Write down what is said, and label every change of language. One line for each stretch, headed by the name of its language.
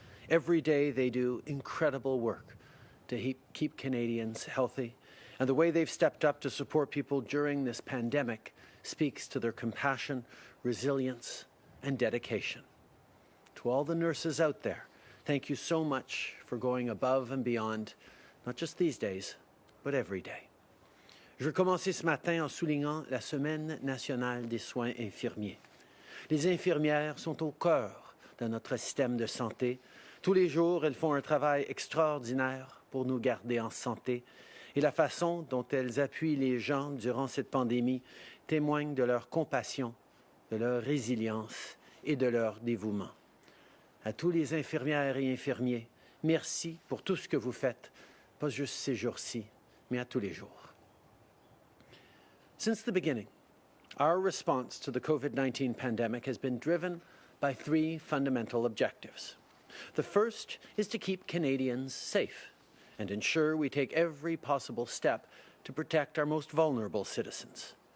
English: Every day they do incredible work to keep Canadians healthy, and the way they've stepped up to support people during this pandemic speaks to their compassion, resilience, and dedication. To all the nurses out there, thank you so much for going above and beyond, not just these days, but every day.
French: Je veux commencer ce matin en soulignant la Semaine nationale des soins infirmiers. Les infirmières sont au cœur de notre système de santé. Tous les jours, elles font un travail extraordinaire pour nous garder en santé et la façon dont elles appuient les gens durant cette pandémie témoigne de leur compassion, de leur résilience et de leur dévouement. À tous les infirmières et infirmiers, merci pour tout ce que vous faites, pas juste ces jours-ci, mais à tous les jours.
English: Since the beginning, our response to the COVID-19 pandemic has been driven by three fundamental objectives. The first is to keep Canadians safe and ensure we take every possible step to protect our most vulnerable citizens.